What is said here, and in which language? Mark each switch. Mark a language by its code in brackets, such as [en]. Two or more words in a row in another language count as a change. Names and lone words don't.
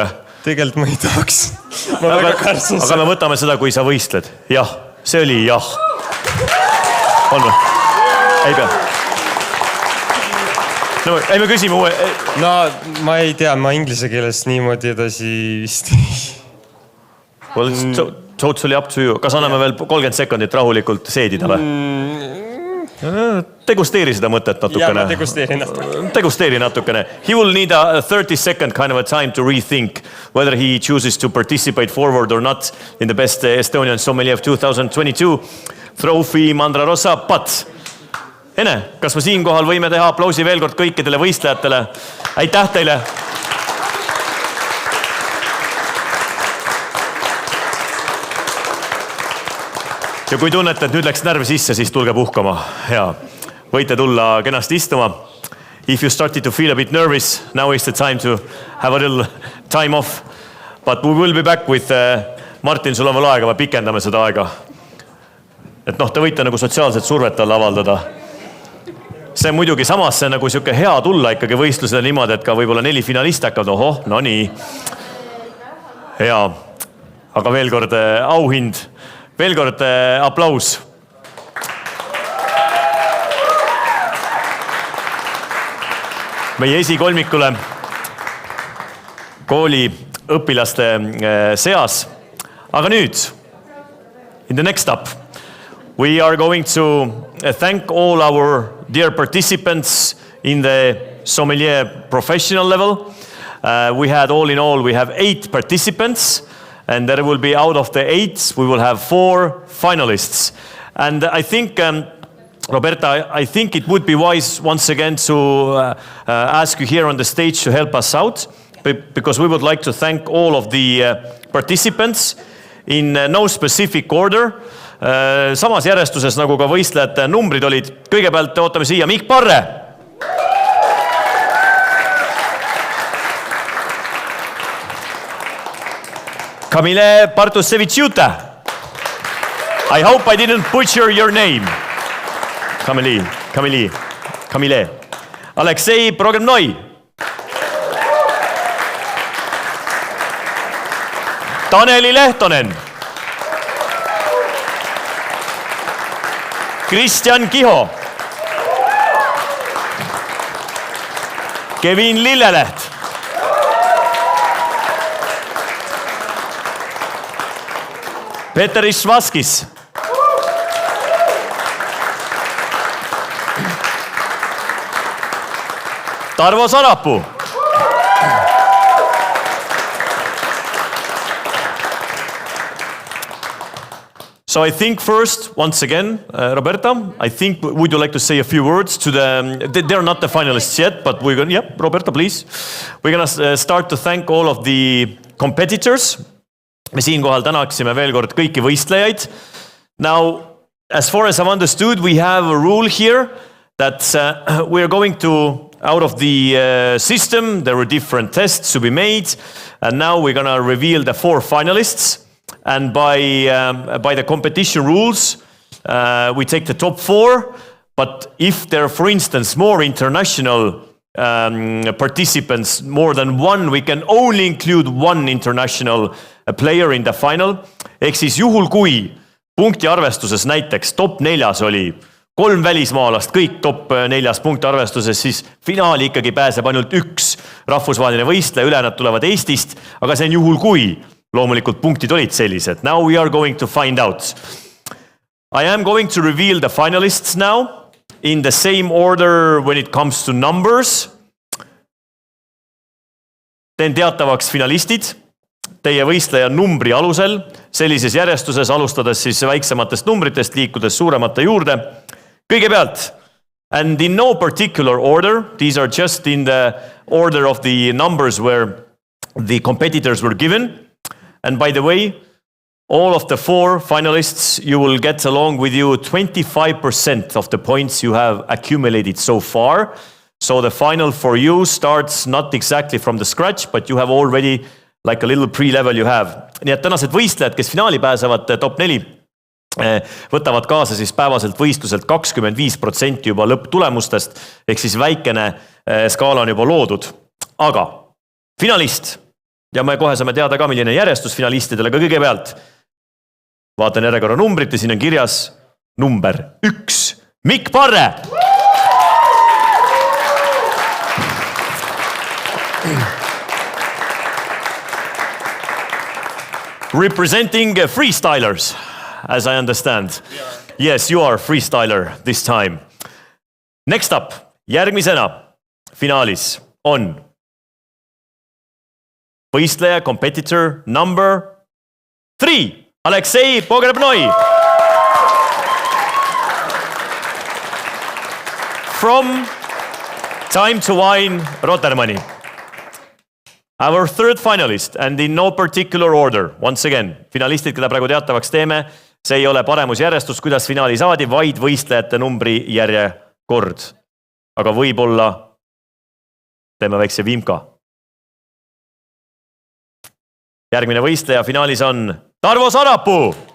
[et] Tegelikult ma ei tahaks. Ma väga kartsin. Aga me võtame seda, kui sa võistled. Jah, see oli jah. On või? Ei pea. No, ei, me küsime uue. No, ma ei tea, ma inglise keeles niimoodi edasi vist ei. [en] Well, it's totally up to you. [et] Kas anname veel 30 sekundit rahulikult seedida või? Degusteeri seda mõtet Ja ma natukene. degusteerin natukene. [en] He will need a 30-second kind of a time to rethink whether he chooses to participate forward or not in the best Estonian Sommeljee of 2022 trophy Mandra Rossa, but Ene, [et] kas me siinkohal võime teha aplausi veel kord kõikidele võistlejatele? Aitäh teile! Ja kui tunnete, et nüüd läks närv sisse, siis tulge puhkama. Ja võite tulla kenasti istuma. [en] If you started to feel a bit nervous, now is the time to have a little time off. But we will be back with [et] Martin, sul on veel aega, me pikendame seda aega. Et te võite nagu sotsiaalset survet alla avaldada. See muidugi samas see nagu siuke hea tulla ikkagi võistlusele niimoodi, et ka võib-olla 4 finalist hakkavad. Ohoh, no nii. Hea. Aga veel kord auhind. Veel kord aplaus. Meie esikolmikule kooli õpilaste seas. Aga nüüd, [en] in the next up, we are going to thank all our dear participants in the Sommeljee professional level. We had all in all, we have 8 participants. And there will be out of the 8, we will have 4 finalists. And I think, Roberta, I think it would be wise once again to ask you here on the stage to help us out, because we would like to thank all of the participants in no specific order. [et] Samas järjestuses nagu ka võistlejate numbrid olid. Kõigepealt ootame siia Mikk Parre. Kamile Partusevitšiuta. [en] I hope I didn't butcher your name. Kamile. Aleksei Progemnoi. Taneli Lehtonen. Kristjan Kiho. Kevin Lilleleht. Peter Išvaskis. Tarvo Sarapuu. So I think first, once again, Roberta, I think, would you like to say a few words to they're not the finalists yet, but we're going, yeah, Roberta, please. We're going to start to thank all of the competitors. [et] Me siinkohal tänaksime veel kord kõiki võistlejaid. [en] Now, as far as I've understood, we have a rule here that we are going to, out of the system, there were different tests to be made, and now we're going to reveal the 4 finalists. And by the competition rules, we take the top 4, but if there are, for instance, more international participants, more than 1, we can only include 1 international player in the final. [et] Ehk siis juhul kui punkti arvestuses näiteks top 4 oli 3 välismaalast, kõik top 4 punkti arvestuses, siis finaali ikkagi pääseb ainult 1 rahvusvaheline võistleja, ülejäänud tulevad Eestist, aga see on juhul kui loomulikult punktid olid sellised. [en] Now we are going to find out. I am going to reveal the finalists now in the same order when it comes to numbers. [et] Teen teatavaks finalistid teie võistleja numbri alusel, sellises järjestuses alustades siis väiksematest numbritest, liikudes suuremate juurde. Kõigepealt, [en] and in no particular order, these are just in the order of the numbers where the competitors were given. And by the way, all of the 4 finalists, you will get along with you 25% of the points you have accumulated so far. So the final for you starts not exactly from the scratch, but you have already like a little pre-level you have. [et] Nii et tänased võistlejad, kes finaali pääsevad top 4, võtavad kaasa siis päevaselt võistluselt 25% juba lõpptulemustest, ehk siis väikene skaala on juba loodud. Aga finalist, ja me kohe saame teada ka, milline järjestus finalistidele, aga kõigepealt vaatan järjekorra numbrit ja siin on kirjas number 1. Mikk Parre! [en] Representing freestylers, as I understand. Yes, you are freestyler this time. Next up, [et] järgmisena finaalis on võistleja [en] competitor number 3, [et] Aleksei Pogrebnoi. [en] From Time to Wine Rotermani. Our third finalist and in no particular order. Once again, [et] finalistid, keda praegu teatavaks teeme, see ei ole paremusjärjestus, kuidas finaali saadi, vaid võistlejate numbri järjekord. Aga võib-olla teeme väikse vimka. Järgmine võistleja finaalis on Tarvo Sarapuu.